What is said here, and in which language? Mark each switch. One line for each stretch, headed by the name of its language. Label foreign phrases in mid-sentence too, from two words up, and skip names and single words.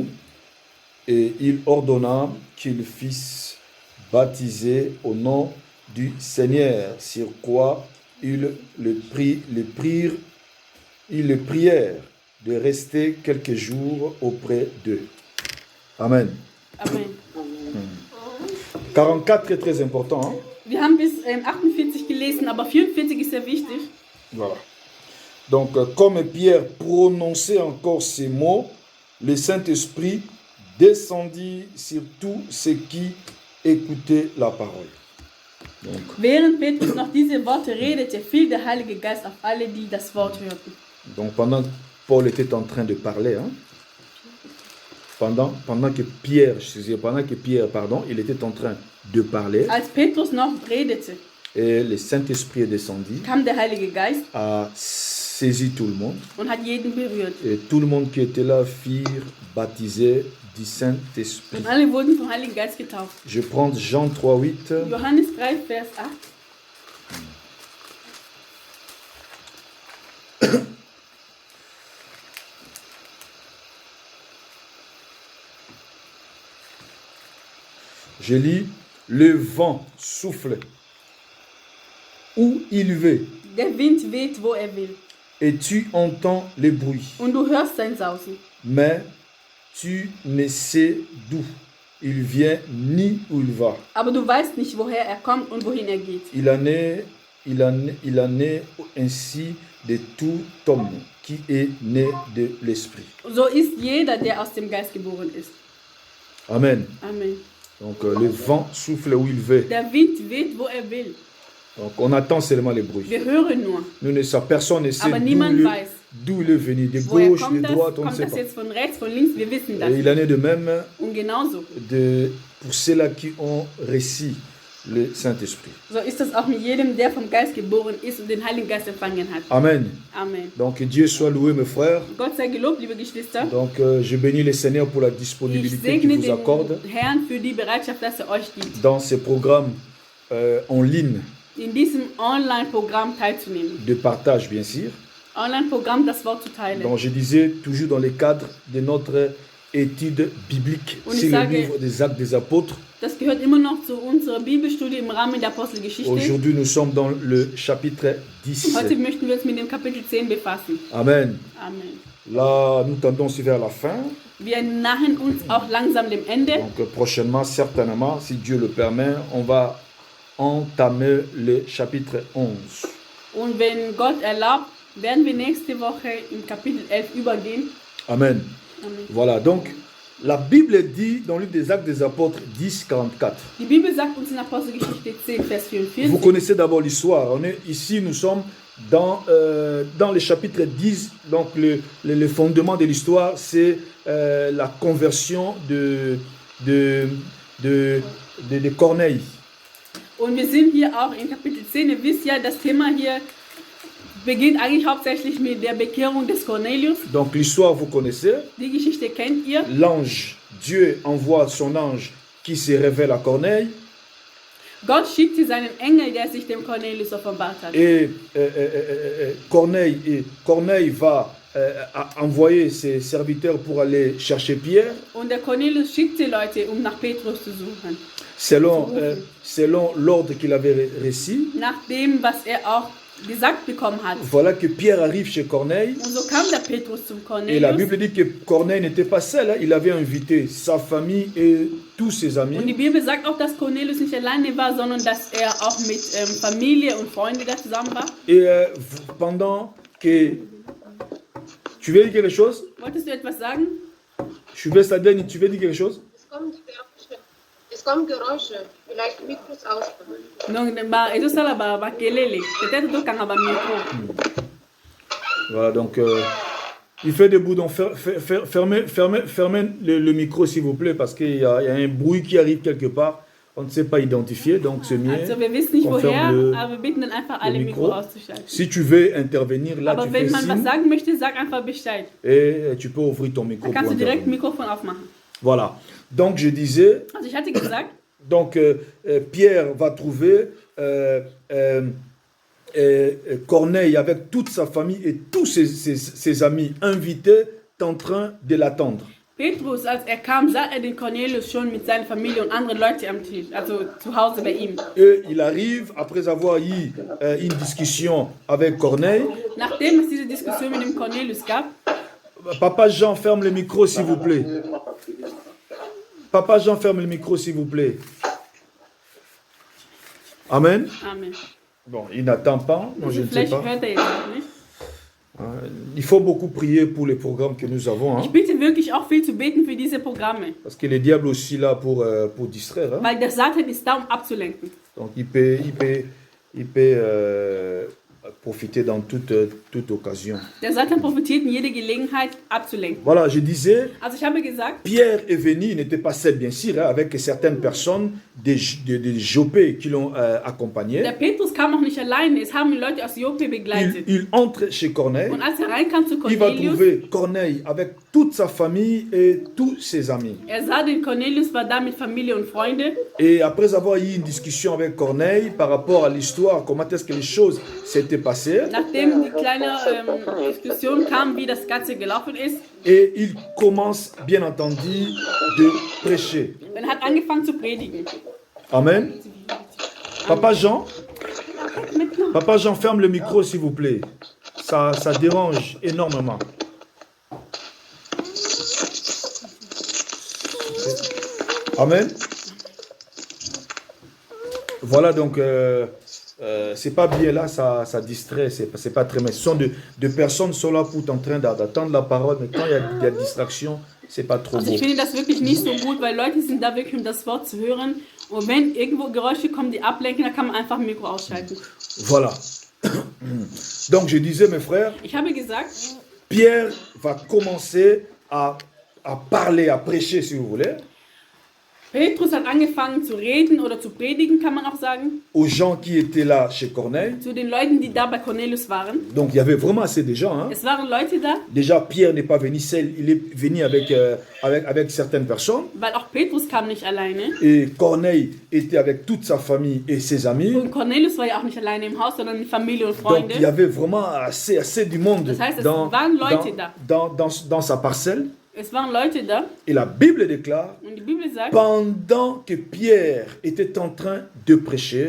French: Et il ordonna qu'ils fissent baptiser au nom du Seigneur, sur quoi ils le prièrent de rester quelques jours auprès d'eux. Amen.
German: Amen.
French: 44 est très important. Hein?
German: Wir haben bis 48 gelesen, aber 44 ist sehr wichtig.
French: Voilà. Donc, comme Pierre prononçait encore ces mots, le Saint-Esprit descendit sur tous ceux qui écoutaient la parole. Donc,
German: Während Petrus noch diese Worte redete, fiel der Heilige Geist auf alle, die das Wort hörten.
French: donc pendant que Paul était en train de parler, hein, pendant que Pierre, il était en train de parler,
German: Als Petrus noch redete,
French: et le Saint-Esprit est descendu,
German: kam der Heilige Geist
French: a saisi tout le monde,
German: und hat jeden berührt.
French: et tout le monde qui était là furent baptisés du Saint-Esprit.
German: Und alle wurden vom Heiligen Geist getauft.
French: Je prends Jean 3,8.
German: Johannes 3, Vers 8.
French: Je lis, le vent souffle où il veut,
German: Der Wind weht, wo will.
French: et tu entends le bruit,
German: Und du hörst sein Sausen.
French: mais tu ne sais d'où il vient ni où il va.
German: Aber du weißt nicht, woher er kommt und wohin er geht.
French: Il en est ainsi de tout homme qui est né de l'Esprit.
German: So ist jeder, der aus dem Geist geboren ist.
French: Amen.
German: Amen.
French: Donc le vent souffle où il veut.
German: Der Wind weht, wo will.
French: Donc on attend seulement les bruits.
German: Wir hören nur.
French: Nous ne savons, personne ne sait
German: Aber niemand weiß.
French: d'où il est venu, de
German: Woher
French: gauche, de
German: kommt das?
French: droite, on ne
German: Kommt
French: sait
German: das
French: pas.
German: jetzt von rechts, von links? Wir wissen das.
French: Et il en est de même
German: Und genauso.
French: pour ceux-là qui ont reçu le Saint-Esprit.
German: So ist das auch mit jedem, der vom Geist geboren ist und den Heiligen Geist empfangen hat.
French: Amen.
German: Amen.
French: Donc Dieu soit loué, mes frères.
German: Gott sei gelobt, liebe Geschwister.
French: Donc je bénis le Seigneur pour la
German: Ich
French: disponibilité qu'il
German: segne
French: vous accorde
German: den Herrn für die Bereitschaft, dass er euch gibt,
French: dans ce programme en ligne
German: in diesem Online-Programm teilzunehmen.
French: de partage, bien sûr.
German: Online-Programm, das Wort zu teilen.
French: Donc je disais toujours dans le cadre de notre étude biblique.
German: Und
French: C'est
German: ich
French: le
German: sage-
French: livre des Actes des Apôtres.
German: Das gehört immer noch zu unserer Bibelstudie im Rahmen der Apostelgeschichte.
French: Aujourd'hui, nous sommes dans le chapitre 10.
German: Heute möchten wir uns mit dem Kapitel 10 befassen.
French: Amen.
German: Amen.
French: Là, nous tendons aussi vers la fin.
German: Wir nahen uns auch langsam dem Ende.
French: Donc, prochainement, certainement, si Dieu le permet, on va entamer le chapitre 11.
German: Und wenn Gott erlaubt, werden wir nächste Woche im Kapitel 11 übergehen.
French: Amen.
German: Amen.
French: Voilà, donc, la Bible dit dans le livre des Actes des Apôtres 10, 44.
German: Die Bibel sagt uns in Apostelgeschichte 10, Vers
French: Vous
German: 44.
French: connaissez d'abord l'histoire. On est ici, nous sommes dans le chapitre 10. Donc, le fondement de l'histoire, c'est la conversion de Corneille.
German: Und wir sind hier auch in Kapitel 10. Ihr wisst ja, das Thema hier beginnt eigentlich hauptsächlich mit der Bekehrung des Cornelius.
French: Donc, l'histoire, vous connaissez.
German: Die Geschichte kennt ihr.
French: L'ange, Dieu envoie son ange qui se révèle à Corneille.
German: Gott schickte seinen Engel, der sich dem Cornelius offenbart hat.
French: Et Corneille va envoyer ses serviteurs pour aller chercher Pierre.
German: Und der Cornelius schickte Leute, um nach Petrus zu suchen.
French: Selon l'ordre qu'il avait reçu.
German: Nach dem, was er auch gesagt bekommen hat.
French: Voilà que Pierre arrive chez Corneille.
German: Und so kam der Petrus zum
French: Et la
German: Cornelius.
French: Bible dit que Corneille n'était pas seul, hein. Il avait invité sa famille et tous ses
German: Und die
French: amis.
German: Bibel sagt auch, dass Cornelius nicht alleine war, sondern dass er auch mit Familie und Freunden da zusammen war.
French: Et pendant que... Tu veux dire quelque chose?
German: Wolltest du etwas sagen?
French: Je vais Sadeni, tu veux dire quelque chose?
German: Es kommen Geräusche. Vielleicht Mikros ausmachen.
Lingala: Donc, ezosala bakelele. Peut-être tokanga ba micro.
French: Voilà, donc il fait debout, donc fermez le micro s'il vous plaît, parce qu'il y a un bruit qui arrive quelque part, on ne sait pas identifier, donc c'est mieux.
German: Also wir wissen nicht
French: On
German: woher,
French: ferme
German: aber wir bitten dann einfach alle
French: Mikro.
German: Mikro auszuschalten.
French: Si tu veux intervenir, là
German: Aber
French: tu
German: wenn
French: fais
German: man was
French: signe
German: sagen möchte, sag einfach Bescheid.
French: et tu peux ouvrir ton micro
German: Dann
French: pour
German: kannst du direkt
French: intervenir.
German: Mikrofon aufmachen.
French: Voilà, donc je disais,
German: Also ich hatte gesagt,
French: donc Pierre va trouver Corneille avec toute sa famille et tous ses amis invités en train de l'attendre.
German: Petrus, als er kam, sah er den Cornelius schon mit seiner Familie und anderen Leuten am Tisch, also zu Hause bei ihm.
French: Et il arrive, après avoir eu une discussion avec Corneille.
German: Nachdem es diese Diskussion mit dem Cornelius gab,
French: Papa Jean, ferme le micro s'il vous plaît. Papa Jean, ferme le micro s'il vous plaît. Amen.
German: Amen.
French: Bon, il n'attend pas, moi je ne sais
German: Vielleicht
French: pas.
German: hört er jetzt auch nicht.
French: Il faut beaucoup prier pour les programmes que nous avons, hein,
German: Ich bitte wirklich auch viel zu beten für diese Programme,
French: parce que le diable aussi là pour distraire. Hein.
German: weil der Satan ist da, um abzulenken.
French: Donc il peut profiter dans toute occasion.
German: Der Satan profitiert in jeder Gelegenheit abzulenken.
French: Voilà, je disais,
German: Also ich habe gesagt,
French: Pierre est venu, il n'était pas seul bien sûr, hein, avec certaines personnes des Jopé qui l'ont accompagné.
German: der Petrus kam auch nicht alleine, es haben Leute aus Joppe begleitet.
French: Il entre chez Corneille,
German: Und als er reinkam zu
French: il va
German: Cornelius,
French: trouver Corneille avec toute sa famille et tous ses amis.
German: er sah den Cornelius, war da mit Familie und Freunde.
French: Et après avoir eu une discussion avec Corneille par rapport à l'histoire, comment est-ce que les choses s'étaient passées,
German: Nachdem die kleine Diskussion kam, wie das Ganze gelaufen ist,
French: et il commence bien entendu de prêcher.
German: und er hat angefangen zu predigen.
French: Amen. Papa Jean, ferme le micro s'il vous plaît. Ça dérange énormément. Amen. Voilà donc c'est pas bien là, ça distrait, c'est pas très bien. Ce sont de personnes qui sont là pour en train d'attendre la parole, mais quand il y a distraction, c'est pas trop
German: Also
French: beau.
German: ich finde das wirklich nicht so gut, weil Leute sind da wirklich, um das Wort zu hören. Und wenn irgendwo Geräusche kommen, die ablenken, dann kann man einfach ein Mikro ausschalten.
French: Voilà. Donc je disais mes frères,
German: Ich habe gesagt,
French: Pierre va commencer à parler, à prêcher si vous voulez,
German: Petrus hat angefangen zu reden oder zu predigen, kann man auch sagen,
French: aux gens qui étaient là chez Corneille.
German: zu den Leuten, die da bei Cornelius waren.
French: Donc il y avait vraiment assez de gens. Hein.
German: Es waren Leute da,
French: Déjà Pierre n'est pas venu seul, il est venu avec certaines personnes.
German: weil auch Petrus kam nicht alleine.
French: Et Corneille était avec toute sa famille et ses amis.
German: Und Cornelius war ja auch nicht alleine im Haus, sondern mit Familie und
French: Donc il y
German: Freunde.
French: avait vraiment assez du monde
German: Das heißt, es
French: dans
German: waren Leute da.
French: sa parcelle.
German: Es waren Leute da
French: Et la Bible déclare,
German: und die Bibel sagt,
French: pendant que Pierre était en train de prêcher,